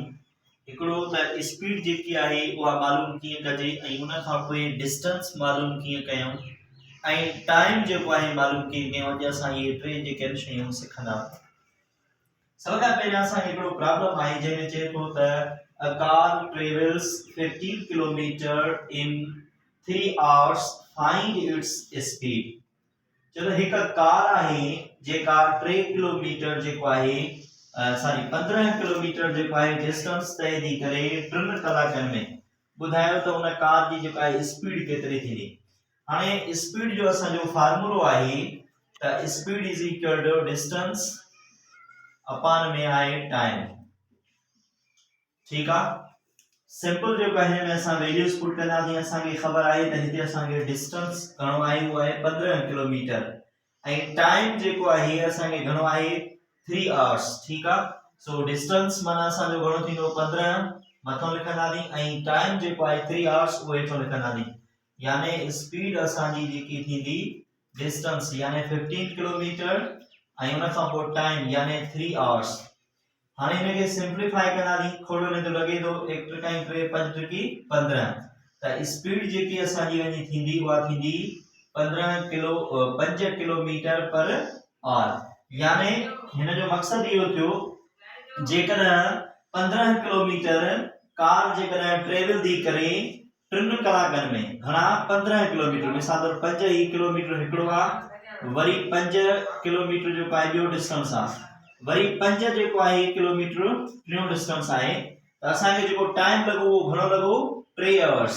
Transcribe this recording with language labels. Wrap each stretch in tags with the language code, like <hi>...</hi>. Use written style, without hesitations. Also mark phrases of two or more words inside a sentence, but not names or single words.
<sd>हिकिड़ो त स्पीड जेकी आहे उहा मालूम कीअं कजे ऐं उन खां पोइ डिस्टेंस मालूम कीअं कयूं ऐं टाइम जेको आहे मालूम कीअं कयूं। अॼु असां इहे टे जेके शयूं सिखंदा। सभ खां पहिरियों असांखे हिकिड़ो प्रॉब्लम आहे जंहिंमें चए थो त</sd> <en>a car travels 15 kilometer in 3 hours, find its speed।</en> <sd>चलो एक कार आहे जेका 3 किलोमीटर जेको आहे 15 किलोमीटर जेको आहे डिस्टेंस तय थी करे 3 कलाकनि में ॿुधायो त उन कार जी जेका आहे स्पीड केतिरी थींदी। हाणे स्पीड जो असांजो फार्मूलो आहे त</sd> <en>speed is equal to distance upon</en> <sd>में आहे टाइम। ठीक आहे, सिंपल जो कहने में असां</sd> <en>values put</en> <sd>कंदासीं। असांखे ख़बर आहे त हिते असांखे डिस्टेंस घणो आहे उहो आहे 15 किलोमीटर ऐं टाइम जेको आहे असांखे घणो आहे 3 आवर्स। ठीक आहे, सो डिस्टेंस माना असांजो घणो थींदो 15 मथों लिखंदासीं ऐं टाइम जेको आहे 3 आवर्स उहो हेठों लिखंदासीं। यानी स्पीड असांजी जेकी थींदी डिस्टेंस यानी 15 किलोमीटर ऐं उन खां पोइ टाइम यानी 3 आवर्स। हाणे इनके सिंप्लीफाई कंदासीं। खोड़ो न तो लगे तो 1 त्रिकाई 3 5 त्रिकी 15 त स्पीड जेकी असांजी वञी थींदी उहा थींदी 5</sd> <en>kilometer per hour.</en> <sd>यानी हिन जो मकसद इहो थियो जेकर 15 किलोमीटर कार जेकर ट्रेवल थी करे 3 कलाकनि में घणा 15 किलोमीटर मिसाल तौर 5 किलोमीटर हिकिड़ो आहे, वरी 5 किलोमीटर जो आहे ॿियो डिस्टेंस आहे, वरी 5 जेको आहे किलोमीटर टियों डिस्टेंस आहे त असांखे जेको टाइम लॻो उहो घणो लॻो 3 आवर्स।</sd>